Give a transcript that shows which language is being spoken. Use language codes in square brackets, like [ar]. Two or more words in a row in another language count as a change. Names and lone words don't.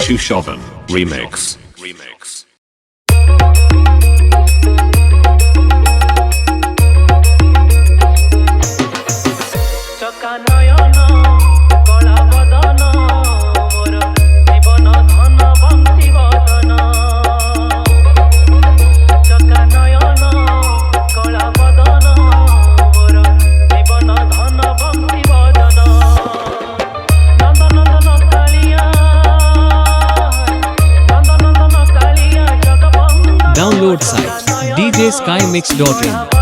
[en] Chauvin Remix. Remix. [bn] চকা নয়ন কলা বদন মোর জীবন ধন বংশী বদন চকা নয়ন কলা বদন মোর জীবন ধন বংশী বদন নন্দনন্দন কালিয়া নন্দনন্দন কালিয়া জগবন্ধ [en] Download site djskymix.in.